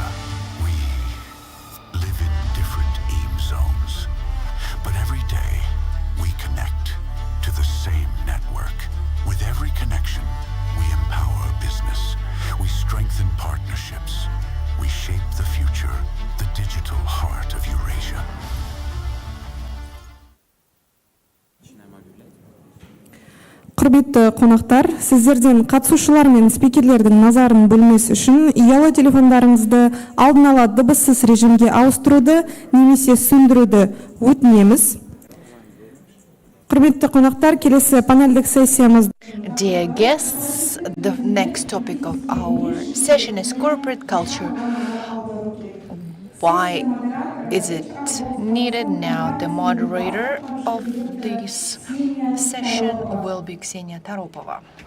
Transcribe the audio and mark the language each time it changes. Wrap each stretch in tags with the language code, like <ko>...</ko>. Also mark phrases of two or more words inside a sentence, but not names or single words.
<en>We live in different EEM zones, but every day we connect to the same network. With every connection, we empower business, we strengthen partnerships, we shape the future, the digital heart of Eurasia.</en> <kk>Құрметті қонақтар, сіздерден қатысушылар мен спикерлердің назарын бөлмес үшін ұялы телефондарыңызды алдын ала дыбыссыз режимге ауыстыруды немесе сөндіруді өтінеміз. Құрметті қонақтар, келесі панельдік сессиямыз.</kk> <en>Dear guests, the next topic of our session is corporate culture. Why is it needed now? The moderator of this session will be Ksenia Taropova.</en>